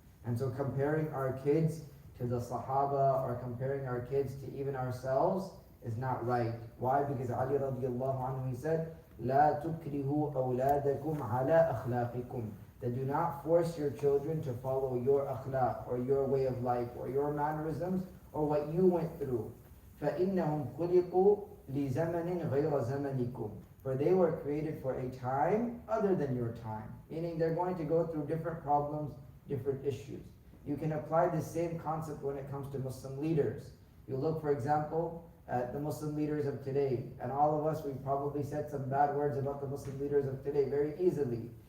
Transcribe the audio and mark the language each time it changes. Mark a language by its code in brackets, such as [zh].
[en] And so comparing our kids to the Sahaba or comparing our kids to even ourselves is not right. Why? Because Ali radiallahu anhu, he said, [ar] لا تكرهوا أولادكم على أخلاقكم. [en] That do not force your children to follow your akhlaq or your way of life or your mannerisms or what you went through. [ar] فإنهم خلقوا لزمن غير زمنكم. [en] For they were created for a time other than your time. Meaning they're going to go through different problems, different issues. You can apply the same concept when it comes to Muslim leaders. You look, for example, at the Muslim leaders of today, and all of us, we probably said some bad words about the Muslim leaders of today very easily.